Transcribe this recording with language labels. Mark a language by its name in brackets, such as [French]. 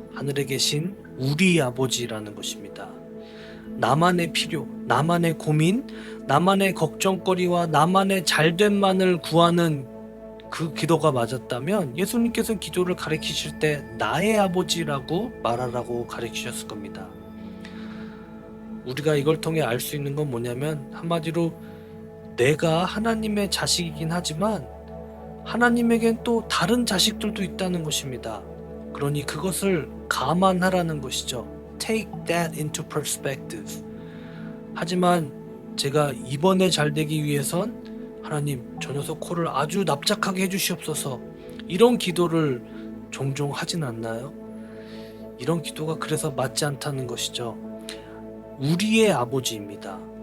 [Korean] 하늘에 계신 우리 아버지라는 것입니다. 나만의 필요, 나만의 고민, 나만의 걱정거리와 나만의 잘됨만을 구하는 그 기도가 맞았다면 예수님께서는 기도를 가르치실 때 나의 아버지라고 말하라고 가르치셨을 겁니다. 우리가 이걸 통해 알 수 있는 건 뭐냐면, 한마디로 내가 하나님의 자식이긴 하지만 하나님에겐 또 다른 자식들도 있다는 것입니다. 그러니 그것을 감안하라는 것이죠. [English] Take that into perspective. [Korean] 하지만 제가 이번에 잘 되기 위해선 하나님, 저 녀석 코를 아주 납작하게 해주시옵소서, 이런 기도를 종종 하진 않나요? 이런 기도가 그래서 맞지 않다는 것이죠. 우리의 아버지입니다.